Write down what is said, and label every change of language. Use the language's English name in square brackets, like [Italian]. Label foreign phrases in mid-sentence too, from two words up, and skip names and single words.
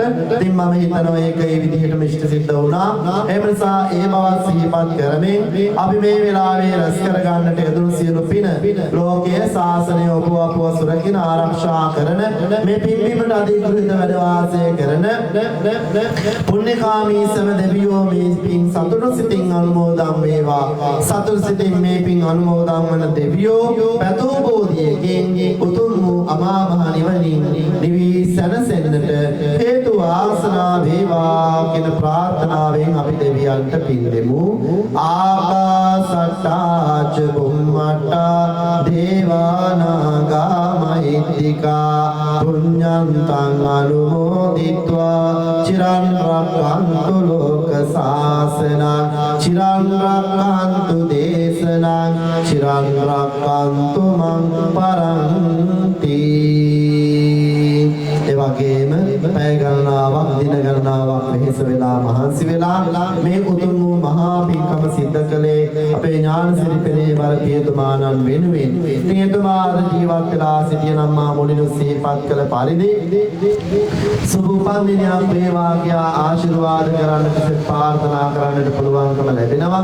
[Sinhala] ඉතින් මම හිතනවා ඒක ඒ විදිහටම ඉෂ්ට සිද්ධ වුණා. ඒ නිසා ඒ බව සිහිපත් කරමින් අපි මේ වෙලාවේ රැස් කර ගන්නට යෙදුණු සියලු පින ලෝකයේ ශාසනය ඔබ අපව සුරකින ආරක්ෂා කරන මේ පින්බීමට අධිග්‍රහිත වැඩ වාසය කරන පුණ්‍යකාමී සම දෙවියෝ මේ පින් සතුටු සිතින් අනුමෝදන් වේවා. සතුටු සිතින් මේ පින් අනුමෝදන් වන දෙවියෝ පැතෝ බෝධියකින් උතුම් වූ අමා මහ නිවනින් නිවි සැනසෙන්නට හේතු වාසනා වේවා කියන ප්‍රාර්ථනාවෙන් අපි දෙවියන්ට පින් දෙමු. [Pali] ආකාසට්ටා ච බුම්මට්ටා දේවානාගා මහිත්‍තිකා පුඤ්ඤන්තං අනුමෝදිත්වා චිරන් රක්ඛන්තු ලෝක සාසනං චිරන් රක්ඛන්තු දේශනං චිරන් රක්ඛන්තු මං පරන්ති. [Sinhala] ඒ වගේම පැය ගණනාවක්, දින ගණනාවක් වෙහෙස වෙලා මහන්සි වෙලා මේ උතුම් වූ මහා පින්කම සිද්ධ කළේ අපේ ඥානසිරි පෙරේවර පියතුමාණන් වෙනුවෙන්. පියතුමා ජීවත් වෙලා සිටින අම්මා මුලිනු සිහිපත් කළ පරිදි සුබ උපන්දිනයක් වේවා කියා ආශිර්වාද කරන්නට, ප්‍රාර්ථනා කරන්නට පුළුවන්කම ලැබෙනවා.